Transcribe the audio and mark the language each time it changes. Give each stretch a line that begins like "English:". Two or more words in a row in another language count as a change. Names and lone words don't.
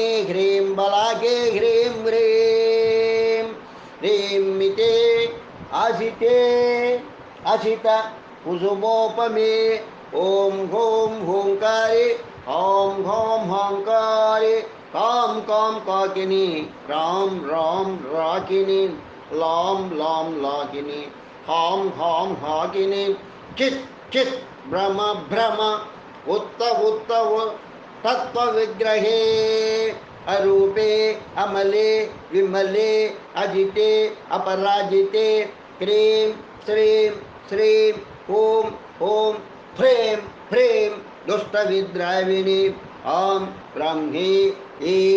Sanskrit: హ్రీం బలాకే. హ్రీం హ్రీం హ్రీం మితే అసిత కుసుమోపమే. ఓం హోం హోంకారి. ఓం హోం హోంకారి. కాం కాకిని. రాం రాకిని. लां लां लागिनी हां हां हागिनी चित् चित् भ्रम भ्रम उत्त उत्त तत्व विग्रहे अरूपे अमले विमले अजिते अपराजिते क्रीं श्रीं श्रीं ॐ ॐ ह्रीं ह्रीं दुष्टविद्राविणी ॐ ब्रह्मी ऐं